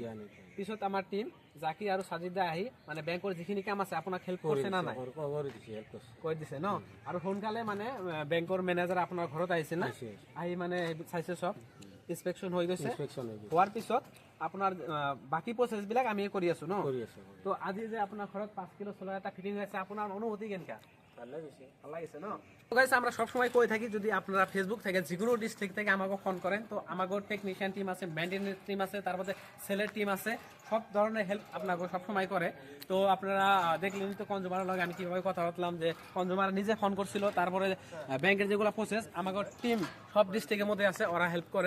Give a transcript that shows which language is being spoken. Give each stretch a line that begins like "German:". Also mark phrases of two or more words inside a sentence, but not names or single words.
Assamese: পিছত আমাৰ টিম জাকি আৰু সাজিদা আহি মানে বেংকৰ যিখিনি কাম আছে আপোনাক হেল্প কৰিছে না নাই? কৰি দিছে ন? আৰু সোনকালে মানে বেংকৰ মেনেজাৰ আপোনাৰ ঘৰত আহিছিল না? আহি মানে চাইছে, চব ইনস্পেকশন হৈ গৈছে। হোৱাৰ পিছত আপোনাৰ বাকী প্ৰচেছবিলাক আমি কৰি আছো ন? তো আজি যে আপোনাৰ ঘৰত 5 কিলো সোলার এটা ফিটিং
Bangla: হয়েছে, আপনার অনুভূতি
Assamese: কেনকা? ভাল লাগিছে ন?
Bangla: তো গাইস আমরা সবসময় কই থাকি যদি আপনারা ফেসবুক থেকে যেগুলো ডিস্ট্রিক্ট থেকে আমাকে ফোন করেন তো আমাকে টেকনিশিয়ান টিম আছে, মেইনটেনেন্স টিম আছে, তারপরে সেলের টিম আছে, সব ধরনের হেল্প আপনাকে সবসময় করে। তো আপনারা দেখলেন তো কনজুমারের লগে আমি কিভাবে কথা বললাম, যে কনজুমার নিজে ফোন করছিল, তারপরে ব্যাংকের যেগুলো প্রসেস আমাকে টিম সব ডিস্ট্রিক্টের মধ্যে আছে, ওরা হেল্প করে।